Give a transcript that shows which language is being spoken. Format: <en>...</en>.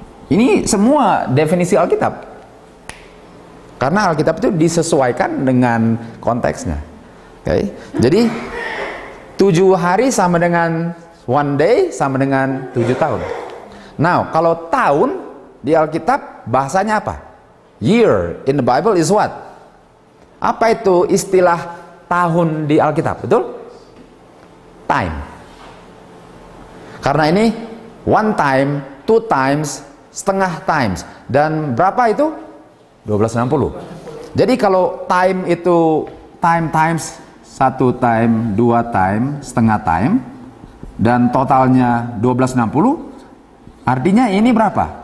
<id>Ini semua definisi Alkitab. Karena Alkitab itu disesuaikan dengan konteksnya. Oke. Jadi 7 hari sama dengan 1 day sama dengan 7 tahun. Now, kalau tahun di Alkitab bahasanya apa?</id> <en>Year in the Bible is what?</en> <id>Apa itu istilah tahun di Alkitab? Betul? Time. Karena ini 1 time, 2 times, setengah times. Dan berapa itu? 1260. Jadi kalau time itu time times 1 time, 2 time, setengah time, dan totalnya 1260, artinya ini berapa?</id>